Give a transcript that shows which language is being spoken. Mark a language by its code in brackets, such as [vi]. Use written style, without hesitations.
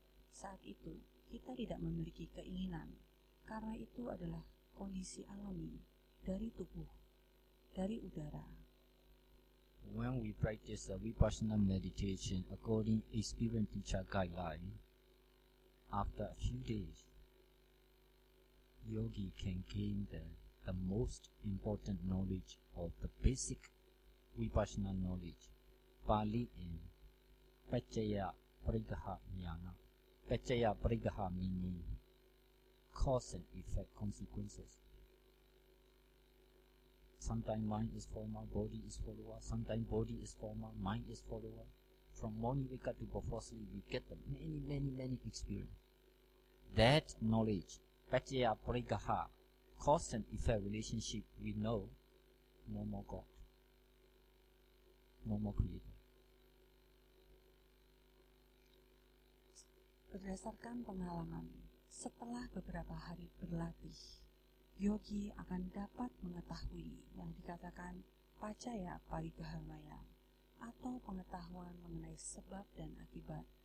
[id] Saat itu kita tidak memiliki keinginan, karena itu adalah kondisi alami dari tubuh, dari udara. [en] When we practice the Vipassana meditation according experience teacher guideline, after a few days, yogi can gain the most important knowledge of the basic Vipassana knowledge. Pali in Paccaya Parigaha Jnana. Paccaya Parigaha meaning cause and effect, consequences. Sometimes mind is former, body is follower. Sometimes body is former, mind is follower. From morning wake up to before sleep, we get the many experience. That knowledge, Paccaya Parigaha, cause and effect relationship, we know no more God, no more creator. [id] Berdasarkan pengalaman, setelah beberapa hari berlatih, yogi akan dapat mengetahui yang dikatakan Paccaya Parigaha Maya, atau pengetahuan mengenai sebab dan akibat.